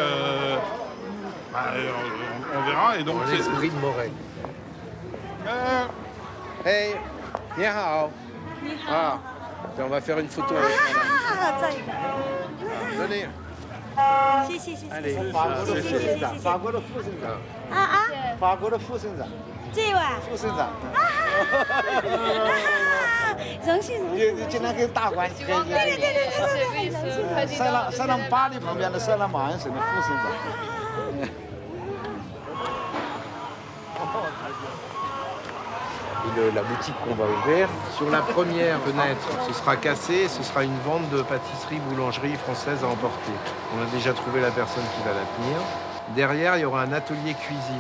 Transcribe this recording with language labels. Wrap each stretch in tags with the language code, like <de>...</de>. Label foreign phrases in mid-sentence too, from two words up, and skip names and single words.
<fr>on verra. Et donc, l'esprit de Moret.</fr> <zh>Hey, 你好.</zh> <fr>Ah, on va faire une photo avec madame. Venez. Allez.</fr> <zh>法国的副省长。法国的副省长。这位。副省长。荣幸。你经常跟大官签约。对。塞朗巴黎旁边的塞朗马恩省的副省长。</zh> <fr>La boutique qu'on va ouvrir. Sur la première fenêtre, ce sera cassé, ce sera une vente de pâtisserie, boulangerie française à emporter. On a déjà trouvé la personne qui va la tenir. Derrière, il y aura un atelier cuisine.</fr>